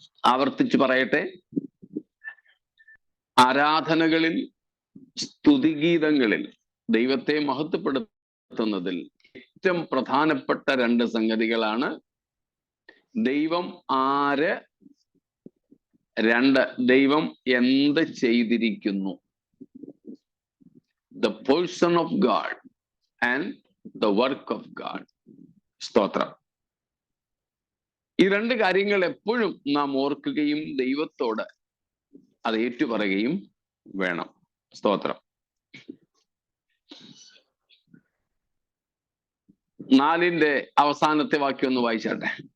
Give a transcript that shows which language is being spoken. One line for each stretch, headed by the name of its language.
Malayalam: ആവർത്തിച്ച് പറയട്ടെ, ആരാധനകളിൽ, സ്തുതിഗീതങ്ങളിൽ ദൈവത്തെ മഹത്വപ്പെടുത്തുന്നതിൽ ഏറ്റവും പ്രധാനപ്പെട്ട 2 സംഗതികളാണ് ദൈവം ആര്, 2 ദൈവം എന്ത് ചെയ്തിരിക്കുന്നു.
English: The person of God and the work of God. സ്തോത്രം.
Malayalam: ഈ രണ്ട് കാര്യങ്ങൾ എപ്പോഴും നാം ഓർക്കുകയും ദൈവത്തോട് അത് ഏറ്റുപറയുകയും വേണം. സ്തോത്രം. 4-ന്റെ അവസാനത്തെ വാക്യം ഒന്ന് വായിച്ചാട്ടെ.